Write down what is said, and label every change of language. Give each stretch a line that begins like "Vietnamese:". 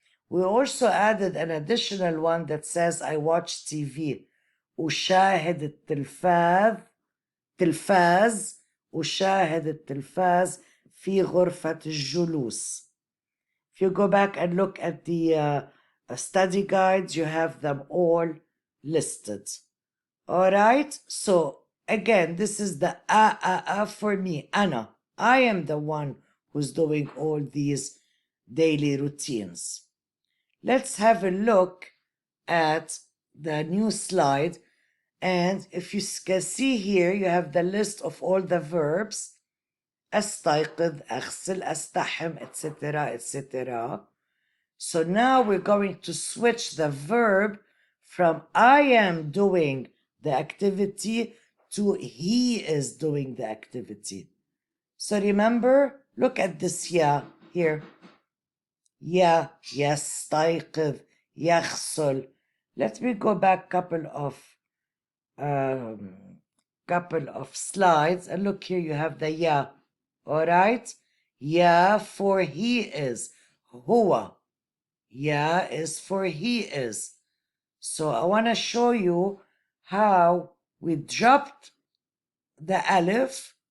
English: We also added an additional one that says I watch TV.
Arabic: أشاهد التلفاز. أشاهد التلفاز في غرفة الجلوس.
English: If you go back and look at the study guides, you have them all listed. All right? So, again, this is the for me, أنا. I am the one who's doing all these daily routines. Let's have a look at the new slide. And if you can see here, you have the list of all the verbs.
Arabic: أستيقظ, أغسل, أستحم, etc., etc.
English: So now we're going to switch the verb from I am doing the activity to he is doing the activity. So remember, look at this ya here.
Arabic: Ya, يستيقظ, يغسل.
English: Let me go back couple of slides, and look here, you have the ya. All right? Ya for he is. هو. Ya is for he is. So I want to show you how we dropped the alif.